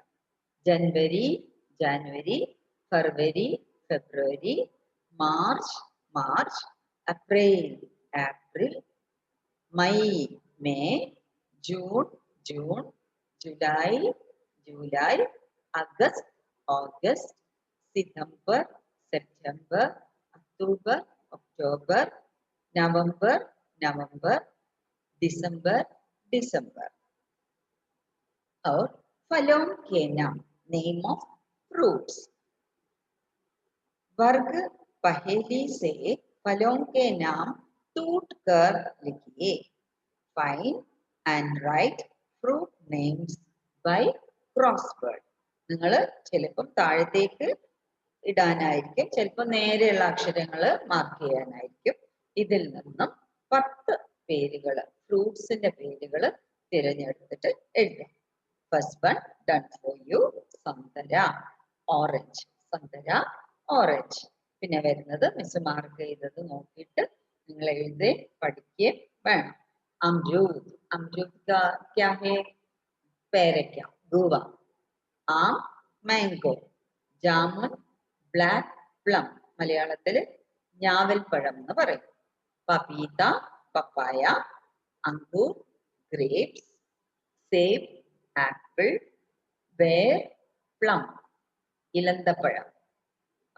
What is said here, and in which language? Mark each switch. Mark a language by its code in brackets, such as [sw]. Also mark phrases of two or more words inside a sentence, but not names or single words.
[ml] ജനുവരി ജനുവരി, ഫെബ്രുവരി ഫെബ്രുവരി, മാർച്ച് മാർച്ച്, ഏപ്രിൽ ഏപ്രിൽ, മെയ് മെയ്, ജൂൺ ജൂൺ, ജൂലൈ ജൂലൈ, അഗസ്റ്റ് ഓഗസ്റ്റ്, സിതംബർ സെപ്റ്റംബർ, [hi] अक्टूबर अक्टूबर, नवंबर नवंबर, दिसंबर दिसंबर. और फलों के नाम, [en] name of fruits. [hi] वर्ग पहेली से फलों के नाम टूट कर लिखिए. [en] Find and write fruit names by crossword. [ml] നിങ്ങൾ ചിലപ്പോൾ താഴത്തേക്ക് ഇടാനായിരിക്കും, ചിലപ്പോൾ നേരെയുള്ള അക്ഷരങ്ങൾ മാർക്ക് ചെയ്യാനായിരിക്കും. ഇതിൽ നിന്നും 10 പേരുകൾ, ഫ്രൂട്ട്സിന്റെ പേരുകൾ തിരഞ്ഞെടുത്തിട്ട് എഴുതാം. [en] First one done for you. സന്തര ഓറഞ്ച്, സന്തര ഓറഞ്ച്. [ml] പിന്നെ വരുന്നത് മിസ് മാർക്ക് ചെയ്തത് നോക്കിയിട്ട് നിങ്ങൾ എഴുതി പഠിക്കുകയും വേണം. [hi] अमरूद, अमरूद का क्या है? [ml] പേരയ്ക്ക, ഗുവ. ആം, മാംഗോ. ജാമുൻ, [en] black plum, [ml] മലയാളത്തില് ഞാവൽപ്പഴം എന്ന് പറയും. പപീത, പപ്പായ. അങ്കൂർ, ഗ്രേപ്സ്. സേബ്, ആപ്പിൾ. പേർ, പ്ലം, ഇലന്തപ്പഴം.